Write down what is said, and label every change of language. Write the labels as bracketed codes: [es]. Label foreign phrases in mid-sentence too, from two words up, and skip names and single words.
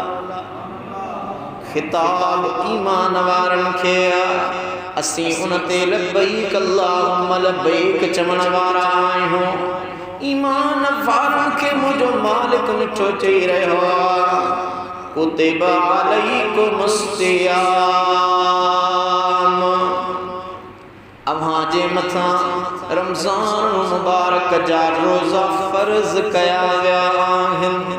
[sd] खिताब ईमान वारन खे असीं उन ते [ar] لبيك اللهم لبيك [sd] चवण वारा आहियूं। ईमान वारन खे मुंहिंजो मालिक मिठो चई रहियो आहे, [ar] كتب عليكم الصيام, [sd] अव्हां जे मथां रमज़ान मुबारक जा रोज़ा फ़र्ज़ कया विया आहिनि।